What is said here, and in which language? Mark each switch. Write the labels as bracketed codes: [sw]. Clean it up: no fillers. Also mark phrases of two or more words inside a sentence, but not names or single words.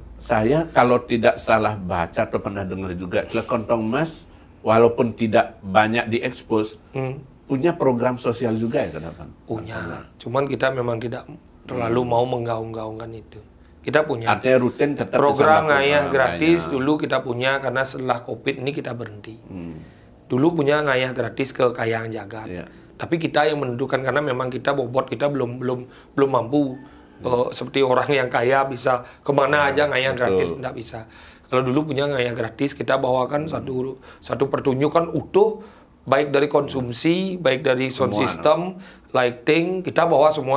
[id] Saya kalau tidak salah baca atau pernah dengar juga Celekontong Mas walaupun tidak banyak diekspos punya program sosial juga ya kenapa? Punya. Cuman kita memang tidak terlalu mau menggaung-gaungkan itu. Kita punya artinya rutin tetap program ngayah gratis dulu kita punya karena setelah COVID ini kita berhenti. Dulu punya ngayah gratis ke Kahyangan Jagat. Tapi kita yang menentukan karena memang kita bobot kita belum mampu seperti orang yang kaya bisa kemana aja ngayah gratis, tidak bisa. Kalau dulu punya ngayah gratis, kita bawakan satu pertunjukan utuh, baik dari konsumsi, baik dari sound system, lighting, kita bawa semua.